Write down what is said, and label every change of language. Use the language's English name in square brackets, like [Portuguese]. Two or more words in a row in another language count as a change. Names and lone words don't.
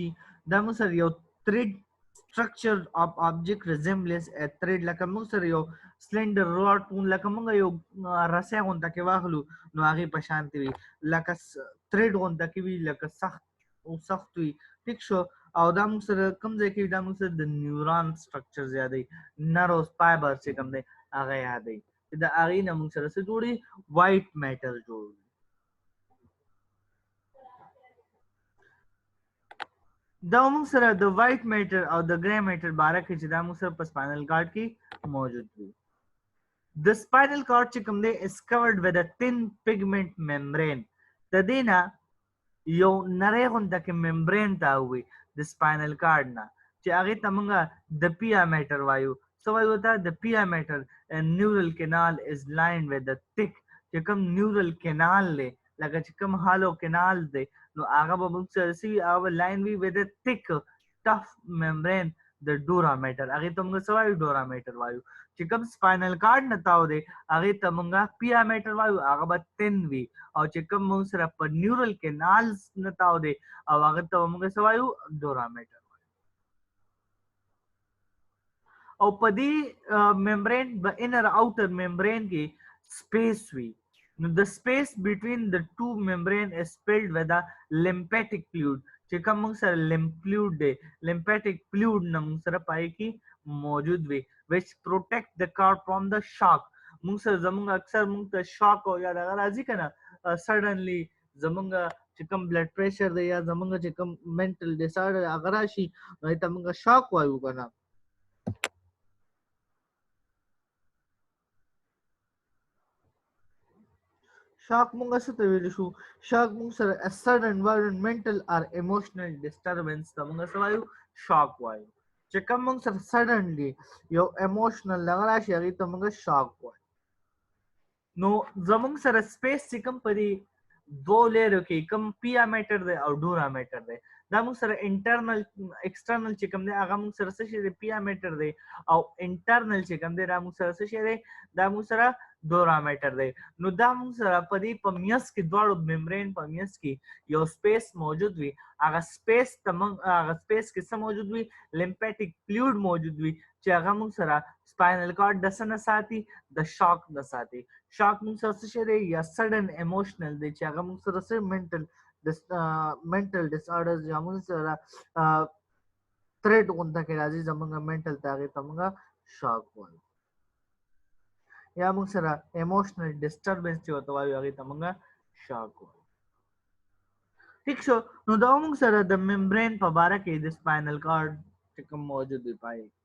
[Pashto] دا موږ سره یو [English] thread structure of object resembles a thread [Pashto] لکه موږ سره یو [English] slender rod [Pashto] لکه موږ یو رسۍ غونډه کې واخلو نو هغه په شان وي لکه thread غونډه کې وي لکه سخت وي. ٹھیک شو. او دا موږ سره کوم ځای کې دا موږ سره د [English] neuron structure [Pashto] زیاتې [English] nerve fiber [Pashto] چې کوم دی هغه یادې دا هغه نه موږ سره څه جوړي [English] white matter [Pashto] جوړي. دا موږ سره د [English] white matter [Pashto] او د [English] grey matter [Pashto] باره کې چې دا موږ سره په [English] spinal cord [Pashto] کې موجود وي. د [English] spinal cord [Pashto] چې کوم دی [English] is covered with a thin pigment membrane. [Pashto] د دې نه یو نری غونډه کې membrane تا وي د [English] spinal cord [Pashto] نه چې هغه ته موږ د [English] pia mater [Pashto] وایو. څه وایو ته؟ د [English] pia mater. neural canal is lined with the thick [Pashto] چې کوم [English] neural canal [Pashto] دی لکه چې کوم هالو canal دی نو هغه به موږ سره سی هغه لاین وی [English] with a thick tough membrane [Pashto] د [English] dura mater [Pashto] هغه ته موږ څه وایو [English] dura mater [Pashto] وایو. چې کوم [English] spinal cord [Pashto] نه تاو دی هغه ته موږ [English] pia mater [Pashto] وایو هغه به تhin وي او چې کوم موږ سره په [English] neural canals [Pashto] نه تاو دی او هغه ته موږ څه وایو [English] dura mater. [Pashto] او په دې membrane په [English] inner outer membrane [Pashto] کې space وي. [English] نو the space between the two membrane is filled with a lymphatic fluid [Pashto] چې کوم موږ سره [English] lymph fluid دی lymphatic fluid [Pashto] نه موږ سره پای کې موجود وي [English] which protect the cord from the shock. [Pashto] موږ سره زموږ اکثر موږ ته shock او یا دغه راځي کنه suddenly زموږ چې کوم [English] blood pressure [Pashto] دی یا زموږ چې کوم [English] mental disorder [Pashto] هغه راشي نو ته موږ shock وایو کنه. shock موږ څه ته ویل شو؟ shock موږ سره [English] a sudden environmental or emotional disturbance [Pashto] ته موږ څه وایو shock وایو. چې کوم موږ سره suddenly یو emotional لغه راشي هغه ته موږ shock وایو. نو زموږ سره space چې کوم پرې دو لیرو کې کوم [English] pia mater [Pashto] دی او [English] dura mater [Pashto] دی دا موږ سره [English] internal external [Pashto] چې کوم دی هغه موږ سره څه شي دی پیا میټر دی او انټرنل چې کوم دی دا موږ سره څه شي دی دا موږ سره डोरामेटर دی نو دا موږ سره په دې په میس کې دواړو ممبرین په میس کې یو سپیس موجود وي هغه سپیس کې څه موجود وي [English] lymphatic fluid [Pashto] موجود وي چې هغه موږ سره [English] spinal cord [Pashto] د څه نه ساتي د شاک نه ساتي شاک موږ سره څه شی دی یا [English] sudden emotional [Pashto] دی چې هغه موږ سره څه [English] mental disorders [Pashto] یا موږ سره threat غونډه کې راځي زموږ mental تاغي تمغه شاک وایي یا موږ سره [English] emotional disturbance [Pashto] چې وته وایي هغه تمغه شاک وایي ٹھیک شو نو دا موږ سره د ممبرین په باره کې د [English] spinal cord [Pashto] چې کوم موجود دی پای